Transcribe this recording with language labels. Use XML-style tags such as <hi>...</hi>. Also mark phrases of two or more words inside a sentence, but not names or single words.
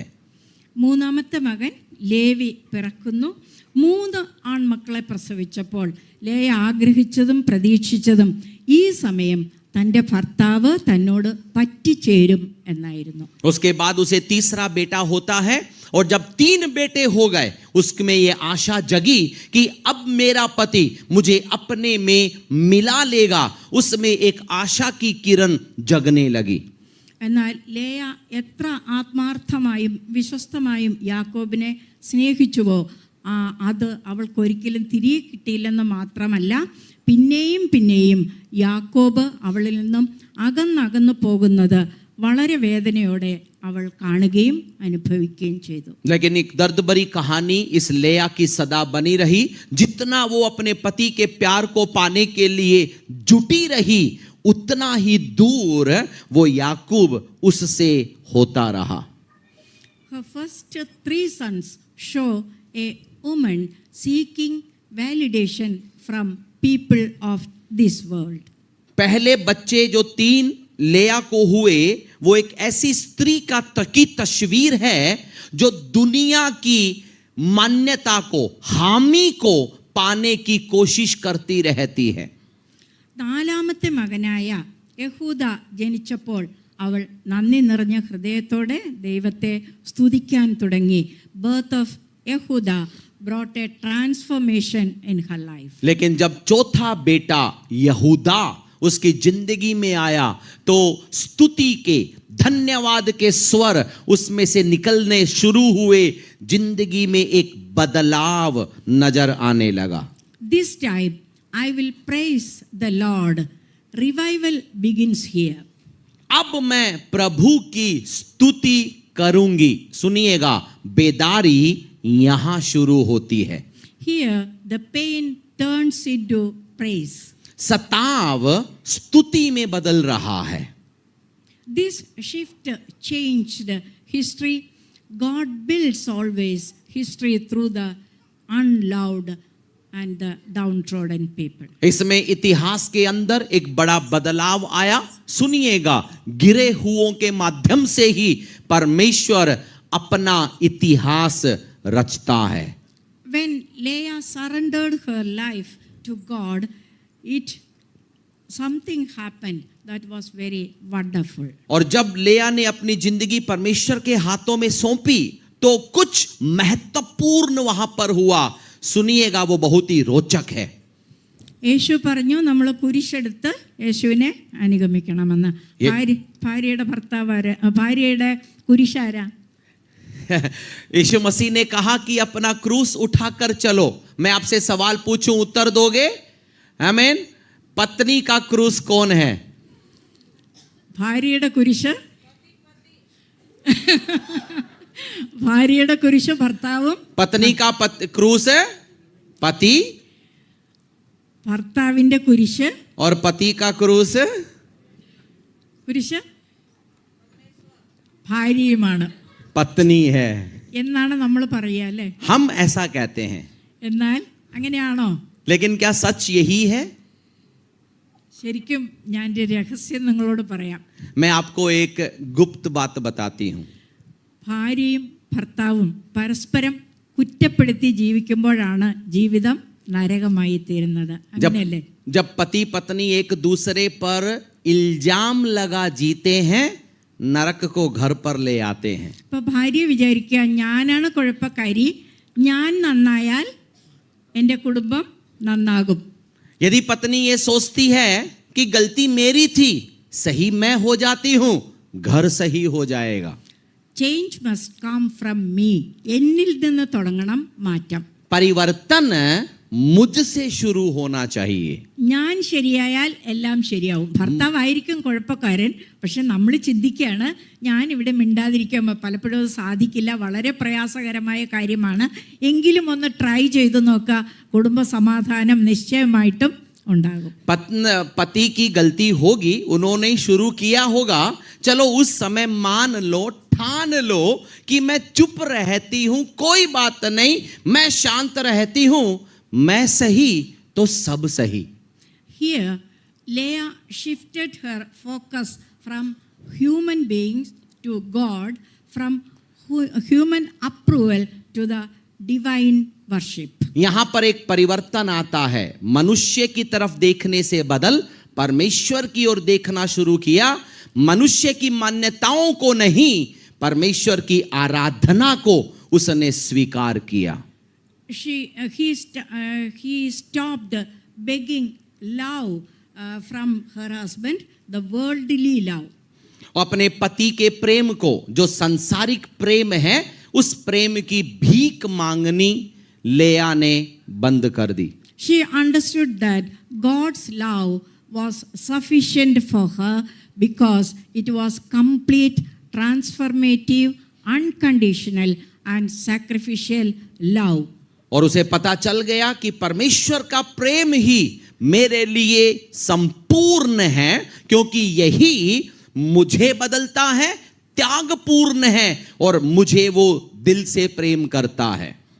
<ml>മൂന്നാമത്തെ മകൻ ലേവി പിറക്കുന്നു. 3 ആൺമക്കളെ പ്രസവിച്ചപ്പോൾ ലേയ ആഗ്രഹിച്ചതും പ്രതീക്ഷിച്ചതും ഈ സമയം തൻ്റെ ഭർത്താവ് തന്നോട് പറ്റിച്ചേരും എന്നായിരുന്നു.</ml> <hi>उसके बाद उसे तीसरा बेटा होता है, और जब 3 बेटे हो गए उसमें ये आशा जगी कि अब मेरा पति मुझे अपने में मिला लेगा. उसमें एक आशा की किरण जगने लगी.</hi> <ml>എന്നാൽ ലേയ എത്ര ആത്മാർത്ഥമായും വിശ്വസ്തമായും യാക്കോബിനെ സ്നേഹിച്ചുവോ അത് അവൾക്കൊരിക്കലും തിരികെ കിട്ടിയില്ലെന്ന് മാത്രമല്ല, പിന്നെയും യാക്കോബ് അവളിൽ നിന്നും അകന്നകന്നു പോകുന്നത് വളരെ വേദനയോടെ അവൾ കാണുകയും അനുഭവിക്കുകയും ചെയ്തു.</ml> <hi>लेकिन एक दर्द भरी कहानी इस लेया की सदा बनी रही. जितना वो अपने पति के प्यार को पाने के लिए जुटी रही, उतना ही दूर वो याकूब उससे होता रहा.</hi> <en>Her first 3 sons show a woman seeking validation from people of this world.</en> <hi>पहले बच्चे जो 3 लेया को हुए वो एक ऐसी स्त्री की तस्वीर है जो दुनिया की मान्यता को, हामी को पाने की कोशिश करती रहती है.</hi> <ml>നാലാമത്തെ മകനായ യഹൂദ ജനിച്ചപ്പോൾ അവൾ നന്ദി നിറഞ്ഞ ഹൃദയത്തോടെ ദൈവത്തെ സ്തുതിക്കാൻ തുടങ്ങി.</ml> <en>birth of യഹൂദ brought a transformation in her life.</en> <hi>लेकिन जब चौथा बेटा यहूदा उसकी जिंदगी में आया तो स्तुति के, धन्यवाद के स्वर उसमें से निकलने शुरू हुए. जिंदगी में एक बदलाव नजर आने लगा.</hi> <en>This time I will praise the Lord. Revival begins here.</en> <hi>अब मैं प्रभु की स्तुति करूंगी. सुनिएगा, बेदारी यहां शुरू होती है.</hi> <en>Here the pain turns into praise.</en> <hi>सताव स्तुति में बदल रहा है.</hi> <en>This shift changed history. God builds always history through the unloved and the downtrodden people.</en> <hi>इसमें इतिहास के अंदर एक बड़ा बदलाव आया. सुनिएगा, गिरे हुओं के माध्यम से ही परमेश्वर अपना इतिहास रचता है.</hi> <en>When Leah surrendered her life to God, something happened that was very wonderful.</en> <hi>और जब लेया ने अपनी जिंदगी परमेश्वर के हाथों में सौंपी तो कुछ महत्वपूर्ण वहां पर हुआ. सुनिएगा, वो बहुत ही रोचक है.</hi> <ml>യേശു പറഞ്ഞു നമ്മൾ കുരിശെടുത്ത് യേശുവിനെ അനുഗമിക്കണമെന്ന്. ഭാര്യയുടെ ഭർത്താവ്, ഭാര്യയുടെ കുരിശാരാ?</ml> <hi>यीशु मसीह ने कहा कि अपना क्रूस उठाकर चलो. मैं आपसे सवाल पूछूं, उत्तर दोगे? आमीन. पत्नी का क्रूस कौन है?</hi> <ml>ഭാര്യയുടെ കുരിശ്, ഭാര്യയുടെ കുരിശ് ഭർത്താവും.</ml> <hi>पत्नी का क्रूस है पति,</hi> <ml>ഭർത്താവിന്റെ കുരിശ്,</ml> <hi>और पति का क्रूस</hi> <ml>കുരിശ് ഭാര്യയുമാണ്,</ml> <hi>पत्नी है</hi> <ml>എന്നാണ് നമ്മൾ പറയുക അല്ലേ?</ml> <hi>हम ऐसा कहते हैं.</hi> <ml>എന്നാൽ അങ്ങനെയാണോ?</ml> <hi>लेकिन क्या सच यही है?</hi> <ml>ശരിക്കും ഞാൻ ഒരു രഹസ്യം നിങ്ങളോട് പറയാം.</ml> <hi>मैं आपको एक गुप्त बात बताती हूं.</hi> <ml>ഭാര്യയും ഭർത്താവും പരസ്പരം കുറ്റപ്പെടുത്തി ജീവിക്കുമ്പോഴാണ് ജീവിതം നരകമായി തീരുന്നത്. അങ്ങനെയല്ലേ?</ml> <hi>जब पति पत्नी एक दूसरे पर इल्जाम लगा जीते हैं, नरक को घर पर ले आते हैं.</hi> <ml>ഇപ്പൊ ഭാര്യ വിചാരിക്കുക ഞാനാണ് കുഴപ്പക്കാരി, ഞാൻ നന്നായാൽ എൻ്റെ കുടുംബം നന്നാകും.</ml> <hi>यदि पत्नी ये सोचती है कि गलती मेरी थी, सही मैं हो जाती हूं, घर सही हो जाएगा.</hi> <en>change must come from me.</en> <ml>എന്നിൽ നിന്ന് തുടങ്ങണം മാറ്റം.</ml> <hi>परिवर्तन मुझसे शुरू होना चाहिए.</hi> <ml>ഞാൻ ശരിയായാൽ എല്ലാം ശരിയാവും. ഭർത്താവായിരിക്കും കുഴപ്പക്കാരൻ, പക്ഷെ നമ്മൾ ചിന്തിക്കുകയാണ് ഞാൻ ഇവിടെ മിണ്ടാതിരിക്കുമ്പോൾ പലപ്പോഴും അത് സാധിക്കില്ല, വളരെ പ്രയാസകരമായ കാര്യമാണ്, എങ്കിലും ഒന്ന് ട്രൈ ചെയ്തു നോക്കുക, കുടുംബ സമാധാനം നിശ്ചയമായിട്ടും ഉണ്ടാകും.</ml> <hi>पति की गलती होगी, उन्होंने शुरू किया होगा, चलो उस समय मान लो, ठान लो कि मैं चुप रहती हूं, कोई बात नहीं, मैं शांत रहती हूं, मैं सही तो सब सही.</hi> <en>Here Leah shifted her focus from human beings to God, from human approval to the divine worship.</en> <hi>यहां पर एक परिवर्तन आता है. मनुष्य की तरफ देखने से बदल परमेश्वर की ओर देखना शुरू किया. मनुष्य की मान्यताओं को नहीं, परमेश्वर की आराधना को उसने स्वीकार किया.</hi> <en>He stopped begging love from her husband, the worldly love.</en> <hi>अपने पति के प्रेम को, जो सांसारिक प्रेम है, उस प्रेम की भीख मांगनी लेया ने बंद कर दी.</hi> <en>She understood that God's love was sufficient for her because it was complete, transformative, unconditional and sacrificial love.</en> <hi>और उसे पता चल गया कि परमेश्वर का प्रेम ही मेरे लिए संपूर्ण है, क्योंकि यही मुझे बदलता है, त्यागपूर्ण है और मुझे वो दिल से प्रेम करता है.</hi>